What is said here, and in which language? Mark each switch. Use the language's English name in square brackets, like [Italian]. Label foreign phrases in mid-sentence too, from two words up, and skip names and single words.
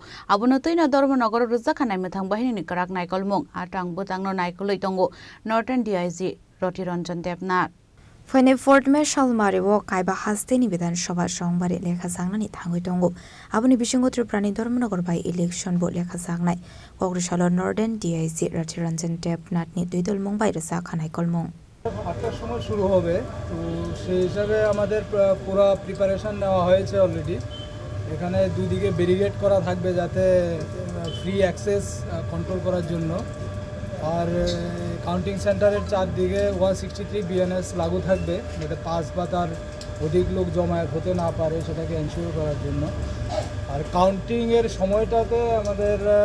[Kok Borok] Abunotino Dharmanagar Rwjakha Naimwthang Bahini Kwraknaikolmung Tangwbtang naikolwi Tongo Northern DIG Rathi Ranjan Debnath. Phainai me Salmario Kaiba Hasteni Vidansabha Songbari Lekhajaknani Thangwi Tongo. Abuni Bishingo Tripura Dharmanagar [English] by election [Kok Borok] bo Lekhajaknai. Kogrishala Northern DIG Rathi Ranjan Debnath ni Twiwi by Lekhajaknaikolmung. [Bangla] 8টার সময় শুরু হবে তো সেই হিসাবে আমাদের পুরো প্রিপারেশন নেওয়া হয়েছে অলরেডি এখানে দুই দিকে ব্যারিকেড করা থাকবে যাতে [English] free access control [Bangla] করার জন্য আর কাউন্টিং সেন্টারের চারদিকে 163 বিএনএস লাগু থাকবে যাতে পাঁচ বা তার অধিক লোক জমায়েত হতে না পারে সেটাকে এনশিওর করার জন্য আর কাউন্টিং এর সময়টাতে আমাদের